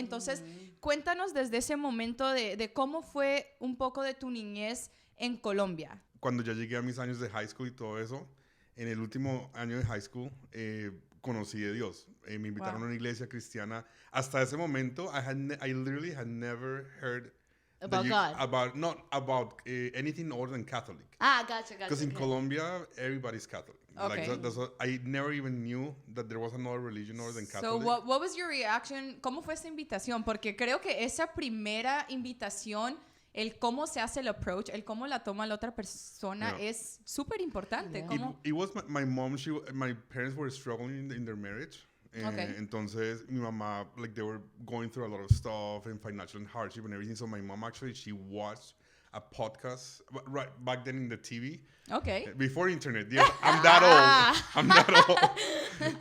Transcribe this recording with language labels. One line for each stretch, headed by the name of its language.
Spanish: Entonces, cuéntanos desde ese momento de cómo fue un poco de tu niñez en Colombia. Cuando ya llegué a mis años de high school y todo eso, en el último año de high school, conocí a Dios. Me invitaron a una iglesia cristiana. Hasta ese momento,
English: I literally had never heard about anything other than Catholic. Gotcha. Because in Colombia, everybody's Catholic. Okay. I never even knew that there was another religion other than Catholic. So what was your reaction?
Spanish: ¿Cómo fue esa invitación? Porque creo que esa primera invitación, el cómo se hace el approach, el cómo la toma la otra persona, es súper importante.
English: It was my mom. My parents were struggling in their marriage.
Spanish: Entonces, mi mamá,
English: like, they were going through a lot of stuff and financial hardship and everything. So my mom actually, she watched a podcast right back then in the TV. Okay. Before internet. Yeah, I'm that old.